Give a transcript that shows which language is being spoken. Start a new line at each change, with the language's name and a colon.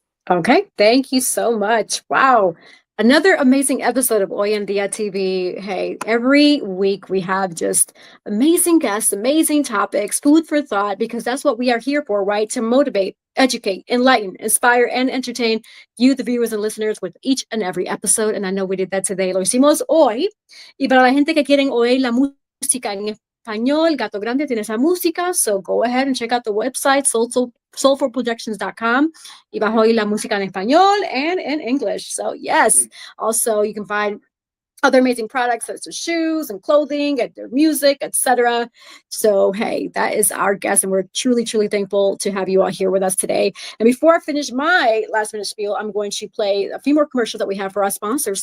English: Okay, thank you so much. Wow. Another amazing episode of Hoy en Dia TV. Hey, every week we have just amazing guests, amazing topics, food for thought, because that's what we are here for, right? To motivate, educate, enlighten, inspire, and entertain you, the viewers and listeners, with each and every episode. And I know we did that today.
Spanish: Lo hicimos hoy. Y para la gente que quieren oír la música en español, Gato Grande tiene esa música.
English: So go ahead and check out the website, soulfulproductions.com.
Spanish: Y vas a oír la música en español
English: and in English. So yes, also you can find other amazing products such as shoes and clothing and their music, etc. So hey, that is our guest, and we're truly, truly thankful to have you all here with us today. And before I finish my last minute spiel, I'm going to play a few more commercials that we have for our sponsors.